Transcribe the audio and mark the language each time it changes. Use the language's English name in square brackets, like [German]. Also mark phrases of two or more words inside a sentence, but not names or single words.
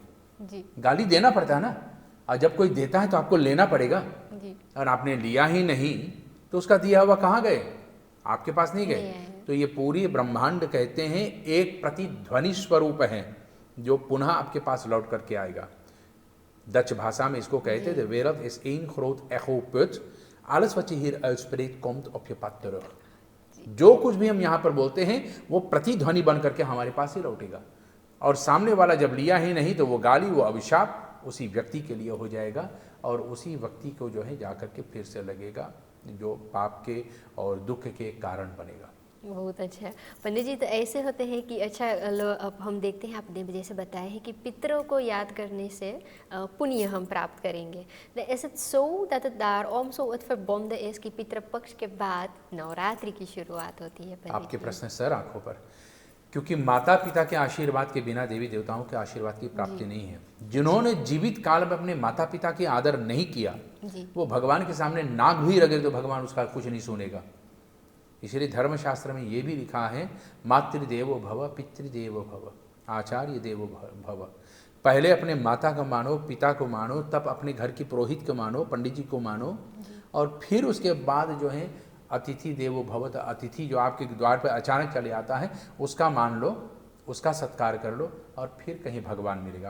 [Hindi] गाली देना पड़ता है ना, और जब कोई देता है तो आपको लेना पड़ेगा। और आपने लिया ही नहीं तो उसका दिया हुआ कहाँ गए? आपके पास नहीं गए। तो ये पूरी ब्रह्मांड कहते हैं एक प्रतिध्वनि स्वरूप है जो पुनः आपके पास लौट करके आएगा। डच भाषा में इसको कहते थे [Dutch] wereld is één groot echo-put, alles wat je hier uitspreekt komt op je pad terug। [Hindi] जो कुछ भी हम यहाँ पर बोलते हैं वो प्रतिध्वनि बन करके हमारे पास ही लौटेगा। और सामने वाला जब लिया ही नहीं तो वो गाली, वो अभिशाप उसी व्यक्ति के लिए हो जाएगा और उसी व्यक्ति को जो है जाकर के फिर से लगेगा जो पाप के और दुख के कारण बनेगा। बहुत अच्छा। पंडित जी, तो ऐसे होते हैं कि अच्छा अब हम देखते हैं, आपने जैसे बताया है कि पितरों को याद करने से पुण्य हम प्राप्त करेंगे। [Dutch] Is het zo dat het daarom zo het verbonden is [Hindi] कि पितृपक्ष के बाद नवरात्रि की शुरुआत होती है? [Dutch] पंडित [Hindi] आपके जी? प्रश्न सर आंखों पर, क्योंकि माता पिता के आशीर्वाद के बिना देवी देवताओं के आशीर्वाद की प्राप्ति नहीं है। जिन्होंने जीवित काल में अपने माता पिता की आदर नहीं किया, वो भगवान के सामने नाक भी रगड़े तो भगवान उसका कुछ नहीं सुनेगा। इसलिए धर्मशास्त्र में ये भी लिखा है, [Sanskrit] मातृदेवो भव पितृदेवो भव आचार्य देवो भव। [Hindi] पहले अपने माता को मानो, पिता को मानो, तब अपने घर की पुरोहित को मानो, पंडित जी को मानो, और फिर उसके बाद जो है [Sanskrit] अतिथि देवो भव, [Hindi] अतिथि जो आपके द्वार पर अचानक चले आता है उसका मान लो, उसका सत्कार कर लो, और फिर कहीं भगवान मिलेगा।